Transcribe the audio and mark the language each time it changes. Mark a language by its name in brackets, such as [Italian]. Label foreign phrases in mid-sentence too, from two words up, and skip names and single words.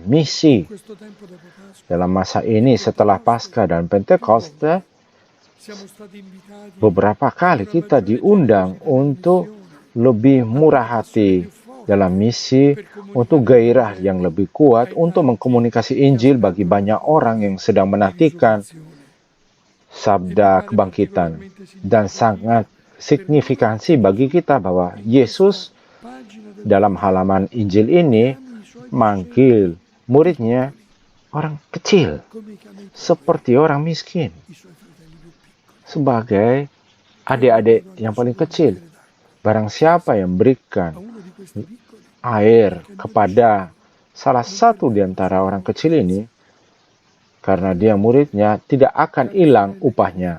[Italian] in [Indonesian] misi. [Italian] questo tempo dopo Pasqua [Indonesian] Dalam masa [Italian] e [Indonesian] ini setelah [Italian] Pentecoste. [Indonesian] Paskah dan [Italian] Più [Indonesian] Pentekoste, [Italian] volte siamo stati invitati [Indonesian] beberapa [Italian] ad [Indonesian] kali [Italian] una [Indonesian] kita [Italian] maggiore [Indonesian] diundang [Italian] generosità nella [Indonesian] untuk [Italian] missione, [Indonesian] lebih [Italian] ad una [Indonesian] murah [Italian] passione [Indonesian] hati [Italian] più [Indonesian] dalam [Italian] forte [Indonesian] misi, [Italian] per [Indonesian] untuk [Italian] comunicare il [Indonesian] gairah yang [Italian] Vangelo [Indonesian] lebih kuat [Italian] ai [Indonesian] untuk [Italian] tanti [Indonesian] mengkomunikasi [Italian] che [Indonesian] Injil bagi [Italian] aspettano la [Indonesian] banyak orang [Italian] parola [Indonesian] yang sedang [Italian] di [Indonesian] menantikan [Italian] risurrezione. E mi [Indonesian] sabda [Italian] pare [Indonesian] kebangkitan. [Italian] particolarmente [Indonesian] Dan [Italian] significativo [Indonesian] sangat [Italian] per noi [Indonesian] signifikansi [Italian] che [Indonesian] bagi [Italian] Gesù [Indonesian] kita bahwa [Italian] in questa [Indonesian] Yesus [Italian] pagina del [Indonesian] dalam [Italian] Vangelo [Indonesian] halaman Injil ini [Italian] chiami i suoi discepoli [Indonesian] manggil muridnya [Italian] piccoli. [Indonesian] orang kecil, seperti orang miskin, sebagai adik-adik yang paling kecil. Barang siapa yang berikan air kepada salah satu di antara orang kecil ini, karena dia muridnya, tidak akan hilang upahnya.